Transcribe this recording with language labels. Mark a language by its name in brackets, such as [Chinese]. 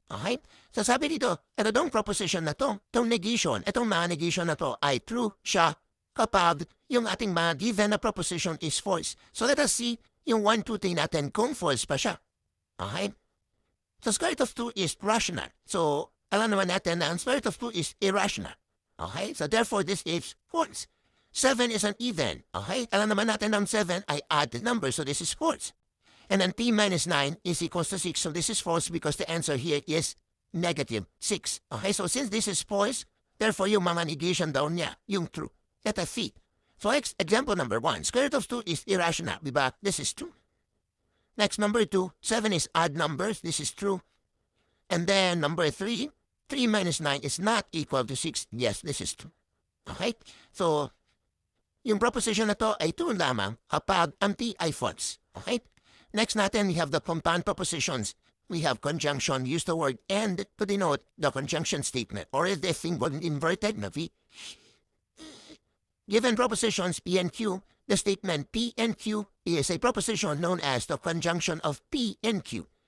[Filipino] Okay? So sabi dito, ito dong proposition na to, itong negation, itong mga negation na to ay true siya kapag yung ating mga given na proposition is false. [English] So let us see [Filipino] yung 1, 2, 3 natin kung false pa siya. Okay? [English] So square root of 2 is rational. [Filipino] So alam naman natin na ang [English] square root of 2 is irrational. Okay? So therefore, this is false. 7 is an even. Okay? [Filipino] Alam naman natin na ang 7 ay odd number. [English] So this is false. And then t minus 9 is equals to 6. So this is false because the answer here is negative 6. Okay? So since this is false, therefore [Filipino] yung mga negation daw niya, yung [English] true. Let us see. So example number 1. Square root of 2 is irrational. Diba? This is true. Next, number 2. 7 is odd numbers. This is true. And then number 3. 3 minus 9 is not equal to 6. Yes, this is true. Okay? [Filipino] So, yung proposition na to ay true lamang kapag ang t ay false. [English] Okay? Next natin, we have the compound propositions. We have conjunction. Use the word and to denote the conjunction statement or if the symbol inverted na V. Given propositions P and Q, the statement P and Q is a proposition known as the conjunction of P and Q.